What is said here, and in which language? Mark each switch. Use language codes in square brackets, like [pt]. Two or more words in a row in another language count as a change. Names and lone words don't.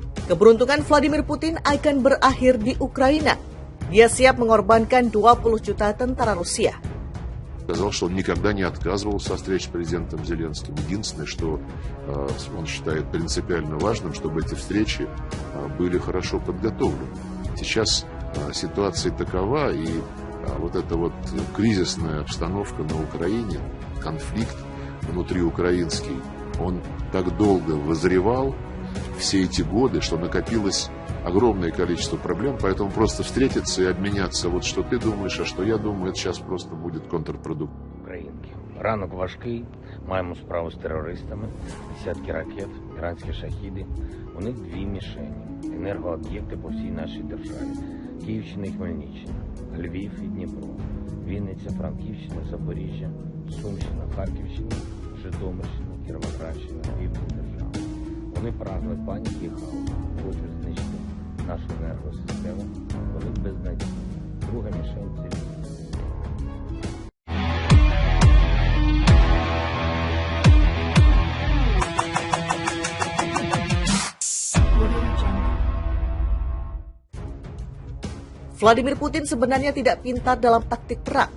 [id] Keberuntungan Vladimir Putin akan berakhir di Ukraina. Dia siap mengorbankan 20 juta tentara Rusia. [ru] Сказал, что он никогда не отказывался от встреч с президентом Зеленским. Единственное, что он считает принципиально важным, чтобы эти встречи были хорошо подготовлены. Сейчас ситуация такова, и вот эта вот кризисная обстановка на Украине, конфликт внутриукраинский, он так долго вызревал все эти годы, что накопилось огромное количество проблем, поэтому просто встретиться и обменяться, вот что ты думаешь, а что я думаю, это сейчас просто будет контрпродуктивно. [uk] Українки. Ранок важкий, маємо справу з терористами, десятки ракет, іранські шахіди. У них дві мішені, енергооб'єкти по всій нашій державі. Київщина і Хмельниччина, Львів і Дніпро, Вінниця, Франківщина, Запоріжжя, Сумщина, Харківщина, Житомирщина, Кіровоградщина, Південь держави. Вони прагли паніки і хаосу, хочуть знищити нашу енергосистему, вони безнадійні. Друга мішень – це війна. [id] Vladimir Putin sebenarnya tidak pintar dalam taktik perang.